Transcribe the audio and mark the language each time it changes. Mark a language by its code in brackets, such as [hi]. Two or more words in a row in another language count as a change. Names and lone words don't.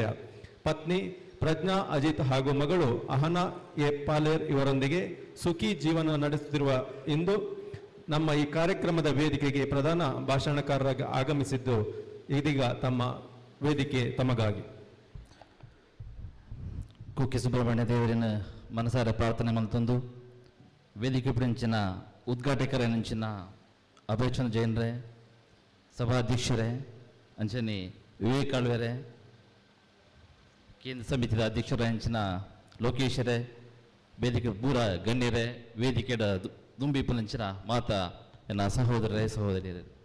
[kn] ಪತ್ನಿ ಪ್ರಜ್ಞಾ ಅಜಿತ್ ಹಾಗೂ ಮಗಳು ಅಹನಾ ಎ ಪಾಲೇರ್ ಇವರೊಂದಿಗೆ ಸುಖಿ ಜೀವನ ನಡೆಸುತ್ತಿರುವ ಇಂದು ನಮ್ಮ ಈ ಕಾರ್ಯಕ್ರಮದ ವೇದಿಕೆಗೆ ಪ್ರಧಾನ ಭಾಷಣಕಾರರಾಗಿ ಆಗಮಿಸಿದ್ದು ಇದೀಗ ತಮ್ಮ ವೇದಿಕೆ ತಮಗಾಗಿ. [tcy] ಕುಕ್ಕೆ ಸುಬ್ರಹ್ಮಣ್ಯ ದೇವರಿನ ಮನಸಾರ ಪ್ರಾರ್ಥನೆ ಮಲ್ತೊಂದು ವೇದಿಕೆ ಪುಡಿಂಚಿನ ಉದ್ಘಾಟಕರನಿಂಚಿನ ಅಭಯಚಂದ್ರ ಜೈನ್ರೆ, ಸಭಾಧ್ಯಕ್ಷರೇ, ಅಂಚನೆ ವಿವೇಕ್ ಆಳ್ವೆರೆ, ಕೇಂದ್ರ ಸಮಿತಿಯ ಅಧ್ಯಕ್ಷರಾಂಚಿನ ಲೋಕೇಶರೇ, ವೇದಿಕೆ ಪೂರ ಗಣ್ಯರೇ, ವೇದಿಕೆಯ ದುಂಬಿಪುನಂಚಿನ ಮಾತ ಎನ್ನ ಸಹೋದರರೇ, ಸಹೋದರಿಯರೇ,